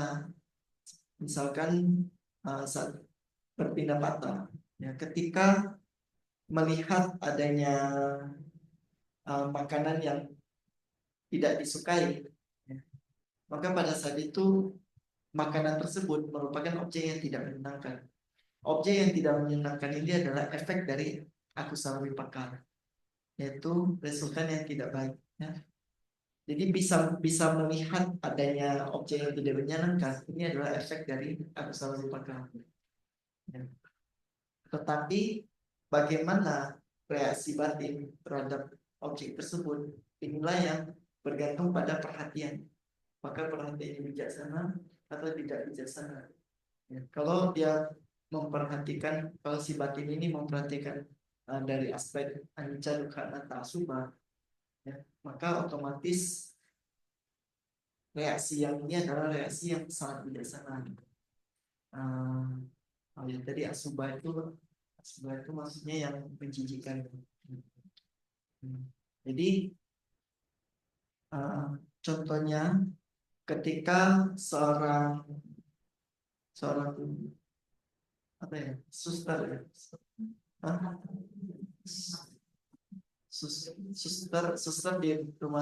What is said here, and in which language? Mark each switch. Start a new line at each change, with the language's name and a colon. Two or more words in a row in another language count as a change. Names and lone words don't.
Indonesian: Misalkan saat berpindah patah, ya, ketika melihat adanya makanan yang tidak disukai, ya, maka pada saat itu makanan tersebut merupakan objek yang tidak menyenangkan. Objek yang tidak menyenangkan ini adalah efek dari
Pali: akusala vipaka,
Indonesian: yaitu resultan yang tidak baik. Ya. Jadi bisa melihat adanya objek yang tidak menyenangkan, ini adalah efek dari
Pali: akusala vipaka.
Indonesian: Ya. Tetapi bagaimana reaksi batin terhadap objek tersebut, inilah yang bergantung pada perhatian. Maka perhatian yang bijaksana atau tidak bijaksana. Ya, kalau dia memperhatikan, kalau si batin ini memperhatikan dari aspek
Pali: anicca, dukkha, anatta,
Indonesian: asubha, ya, maka otomatis reaksi yang ini adalah reaksi yang sangat bijaksana. Yang tadi asubha itu maksudnya yang menjijikkan. Jadi contohnya ketika seorang apa ya, suster ya, suster di rumah